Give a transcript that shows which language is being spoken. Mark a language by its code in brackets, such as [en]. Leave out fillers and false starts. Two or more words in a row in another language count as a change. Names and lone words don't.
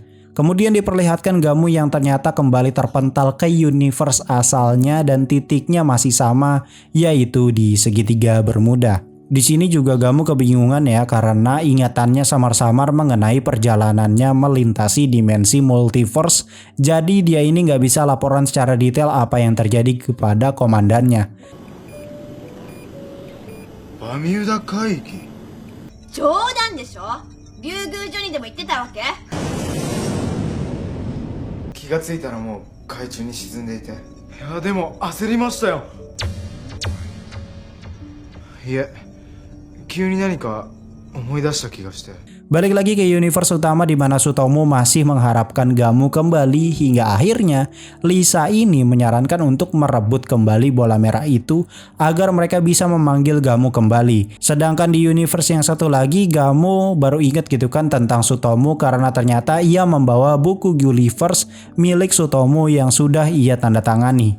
[id] Kemudian diperlihatkan Gamu yang ternyata kembali terpental ke universe asalnya dan titiknya masih sama, yaitu di segitiga Bermuda. Di sini juga Gamu kebingungan ya karena ingatannya samar-samar mengenai perjalanannya melintasi dimensi multiverse. Jadi dia ini nggak bisa laporan secara detail apa yang terjadi kepada komandannya. [ja] バミューダ海域。冗談でしょ。竜宮所にでも行ってたわけ？気がついたらもう海中に沈んでいて。いやでも焦りましたよ。いえ、急に何か思い出した気がして。 [id] Balik lagi ke universe utama di mana Tsutomu masih mengharapkan Gamu kembali hingga akhirnya Lisa ini menyarankan untuk merebut kembali bola merah itu agar mereka bisa memanggil Gamu kembali. Sedangkan di universe yang satu lagi Gamu baru ingat gitu kan tentang Tsutomu karena ternyata ia membawa buku Gulliver's milik Tsutomu yang sudah ia tanda tangani.